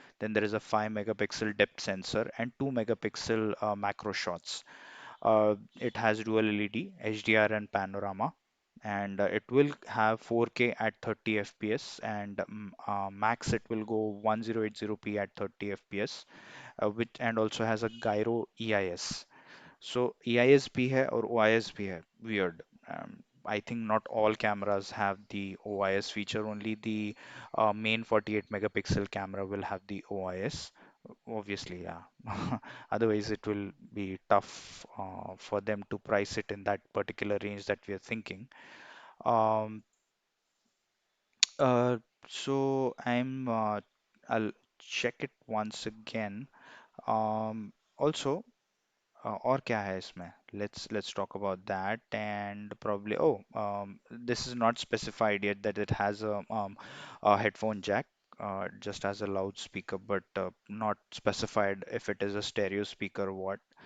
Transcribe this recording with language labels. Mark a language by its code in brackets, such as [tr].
[en] Then there is a 5 megapixel depth sensor and 2 megapixel macro shots. It has dual LED, HDR, and panorama, and it will have 4K at 30 FPS, and max it will go 1080p at 30 FPS, which and also has a gyro EIS. [hi] So EIS भी है और OIS भी है. [en] Weird. I think not all cameras have the OIS feature. Only the main 48 megapixel camera will have the OIS. Obviously, yeah. Otherwise, it will be tough for them to price it in that particular range that we are thinking. Um, uh, so I'll check it once again. Also, [hi] और क्या है इसमें? [en] Let's talk about that and probably this is not specified yet that it has a headphone jack. Just as a loudspeaker, but not specified if it is a stereo speaker or what.